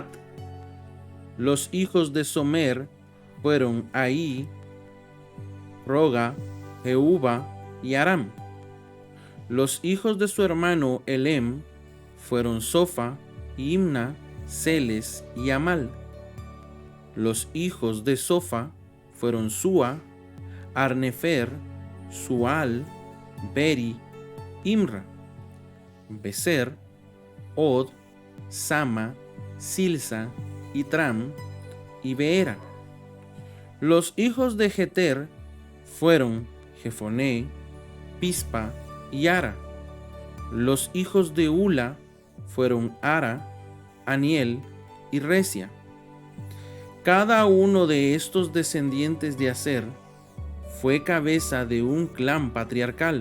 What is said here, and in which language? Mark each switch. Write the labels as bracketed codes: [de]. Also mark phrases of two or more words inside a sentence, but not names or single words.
[es] Los hijos de Somer fueron Ahí, Roga, Jehuba y Aram. Los hijos de su hermano Elem fueron Sofa, Imna, Celes y Amal. Los hijos de Sofa fueron Sua, Arnefer, Sual, Beri, Imra, Beser, Od, Sama, Silsa, Itram y Beera. Los hijos de Jeter fueron Jefoné, Pispa y Ara. Los hijos de Ula fueron Ara, Aniel y Resia. Cada uno de estos descendientes de Aser fue cabeza de un clan patriarcal.